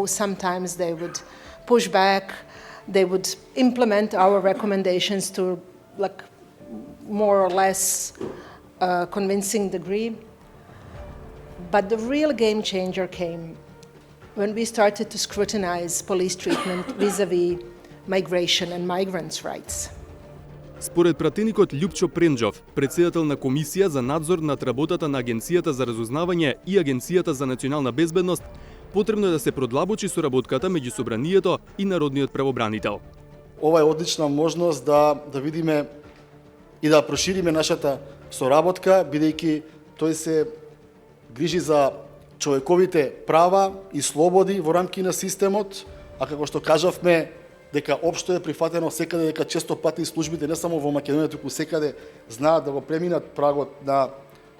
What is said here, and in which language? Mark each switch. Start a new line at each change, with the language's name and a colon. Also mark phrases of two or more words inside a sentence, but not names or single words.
English: Sometimes they would push back. They would implement our recommendations to more or less convincing degree. But the real game changer came when we started to scrutinize police treatment vis-a-vis migration and migrants' rights.
Macedonian: Според пратеникот Љупчо Пренџов, председател на Комисија за надзор над работата на Агенцијата за разузнавање и Агенцијата за национална безбедност, потребно е да се продлабочи соработката меѓу Собранието и Народниот правобранител. Ова е одлична можност да видиме и да прошириме нашата соработка, бидејќи тој се грижи за човековите права и слободи во рамки на системот, а како што кажавме, дека општо е прифатено секаде дека често пати службите не само во Македонија, туку секаде знаат да го преминат прагот на